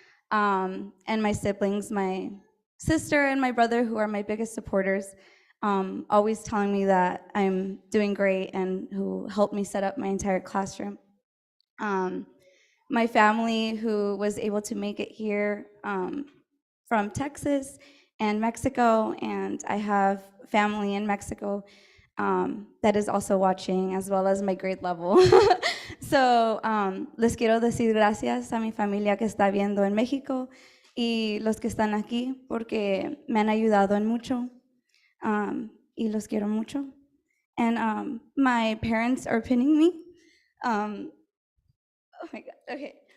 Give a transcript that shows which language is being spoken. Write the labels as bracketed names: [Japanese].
[English] And my siblings, my sister and my brother, who are my biggest supporters, always telling me that I'm doing great and who helped me set up my entire classroom. My family, who was able to make it here from Texas and Mexico, and I have family in Mexico that is also watching, as well as my grade level. [Spanish] So, les quiero decir gracias a mi familia que está viendo en México y los que están aquí porque me han ayudado en mucho, y los quiero mucho. [English] And my parents are pinning me. Oh my God, okay.